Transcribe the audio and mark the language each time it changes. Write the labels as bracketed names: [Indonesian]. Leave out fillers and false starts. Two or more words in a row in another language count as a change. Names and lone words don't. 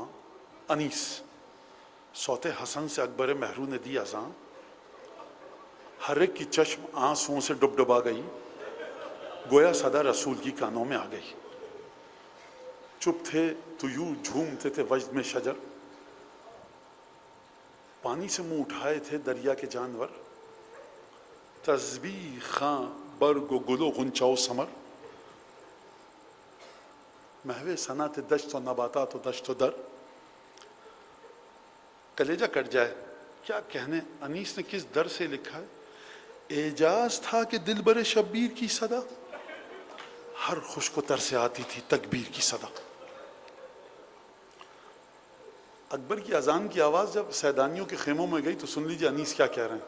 [Urdu] انیس صوت حسن سے اکبر مہرو نے دی اذان، ہر ایک کی چشم آنسوؤں سے ڈب ڈبا گئی، گویا صدا رسول کی کانوں میں آ گئی. چپ تھے طیور جھومتے تھے وجد میں شجر، پانی سے منہ اٹھائے تھے دریا کے جانور. تسبیح خاں برگ و گل و غنچہ و ثمر، محو صنعت دشت و نباتات و دشت و در. کلیجہ کٹ جائے کیا کہنے انیس نے کس در سے لکھا ہے. اعجاز تھا کہ دل بر شبیر کی صدا، ہر خوش کو تر سے آتی تھی تکبیر کی صدا. اکبر کی اذان کی آواز جب سیدانیوں کے خیموں میں گئی تو سن لیجیے انیس کیا کہہ رہے ہیں.